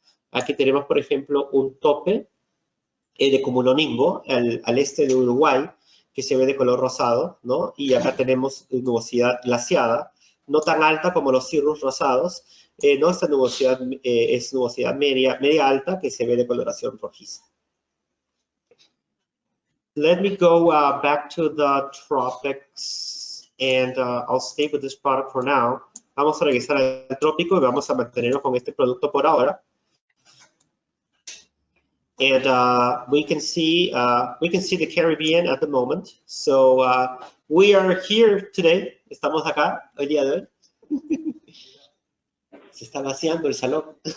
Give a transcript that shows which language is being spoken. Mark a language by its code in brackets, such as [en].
[es] Aquí tenemos, por ejemplo, un tope de cumuloningo al este de Uruguay, que se ve de color rosado, ¿no? Y acá tenemos nubosidad glaciada, no tan alta como los cirrus rosados, ¿no? Esta nubosidad es nubosidad media alta, que se ve de coloración rojiza. [en] Let me go back to the tropics, and I'll stay with this product for now. [es] Vamos a regresar al trópico y vamos a mantenernos con este producto por ahora. [en] And we can see the Caribbean at the moment. So we are here today. [es] Estamos acá el día de hoy. Se está vaciando el salón.